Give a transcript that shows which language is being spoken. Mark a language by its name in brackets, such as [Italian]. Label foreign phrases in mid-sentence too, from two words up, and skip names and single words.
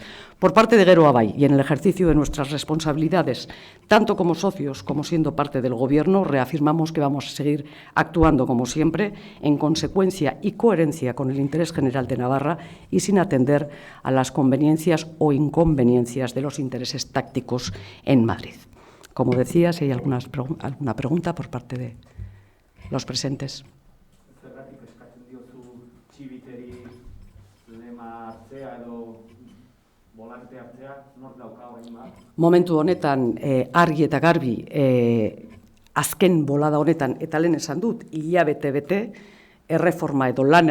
[Spanish] Por parte de Geroa Bai y en el ejercicio de nuestras responsabilidades, tanto como socios como siendo parte del Gobierno, reafirmamos que vamos a seguir actuando, como siempre, en consecuencia y coherencia con el interés general de Navarra y sin atender a las conveniencias o inconveniencias de los intereses tácticos en Madrid. Como decía, si hay alguna pregunta por parte de los presentes. [Basque] Momentu honetan, argi eta garbi, azken bolada honetan, eta lehen esan dut, hilabete-bete, erreforma edo lan